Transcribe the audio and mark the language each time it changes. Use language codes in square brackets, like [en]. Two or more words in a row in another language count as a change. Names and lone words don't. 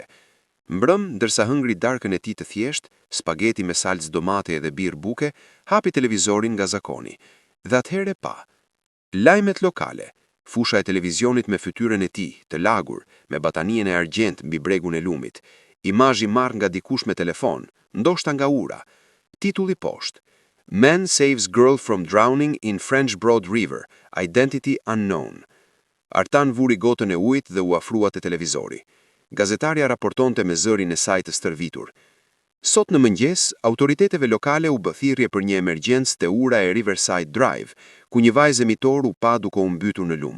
[sq] Mbrëm, ndërsa hëngri darkën e tij të thjesht, spageti me salcë domate dhe birë buke, hapi televizorin nga zakoni. Dhe atëherë pa. Lajmet lokale, fusha e televizionit me fytyrën e tij, të lagur, me batanien e argjend mbi bregun e lumit, imazhi marrë nga dikush me telefon, ndoshta nga ura. Titulli poshtë: [en] Man saves girl from drowning in French Broad River, identity unknown. [sq] Artan vuri gotën e ujit dhe u afrua te televizori. Gazetarja raportonte me zërin e saj të stërvitur. Sot në mëngjes, autoriteteve lokale u bë thirrje për një emergjencë te ura e Riverside Drive, ku një vajzë emitor u pa duke u mbytur në lum.